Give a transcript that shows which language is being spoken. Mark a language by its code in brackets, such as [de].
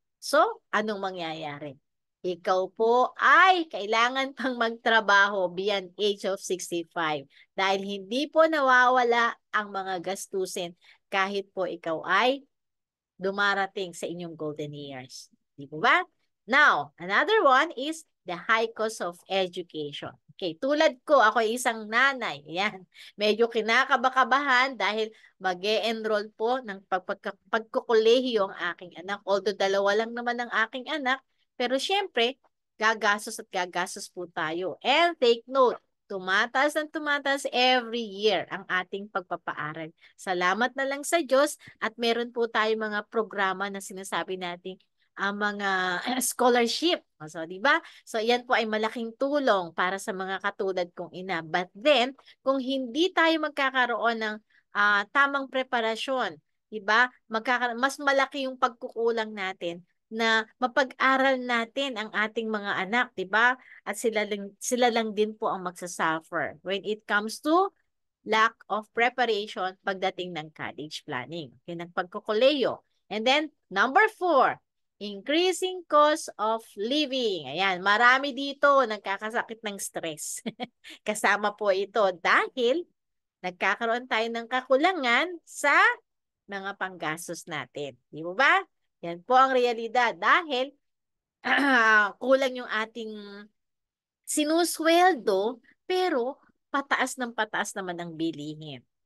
[tl] So, anong mangyayari? Ikaw po ay kailangan pang magtrabaho [en] beyond age of 65 [tl] dahil hindi po nawawala ang mga gastusin kahit po ikaw ay dumarating sa inyong [en] golden years. [tl] Di po ba? [en] Now, another one is the high cost of education. [tl] Okay, tulad ko, ako ay isang nanay. Yan. Medyo kinakabakabahan dahil mag-e-enroll po ng pagkukolehiyo ang aking anak. Although dalawa lang naman ang aking anak, pero syempre, gagastos at gagastos po tayo. [en] And take note, [tl] tumataas ng tumataas [en] every year [tl] ang ating pagpapaaral. Salamat na lang sa Diyos at meron po tayo mga programa na sinasabi natin ang mga scholarship. So, di ba? So, yan po ay malaking tulong para sa mga katulad kong ina. [en] But then, [tl] kung hindi tayo magkakaroon ng tamang preparasyon, di ba? Mas malaki yung pagkukulang natin na mapag-aral natin ang ating mga anak, di ba? At sila lang din po ang magsasuffer [en] when it comes to lack of preparation [tl] pagdating ng college planning. Okay, ng pagkukuleyo. [en] And then, number 4, increasing cost of living. [tl] Ayan, marami dito nagkakasakit ng stress. Kasama po ito dahil nagkakaroon tayo ng kakulangan sa mga panggastos natin. Di ba ba? Yan po ang realidad dahil kulang yung ating sinusweldo pero pataas naman ang bilihin.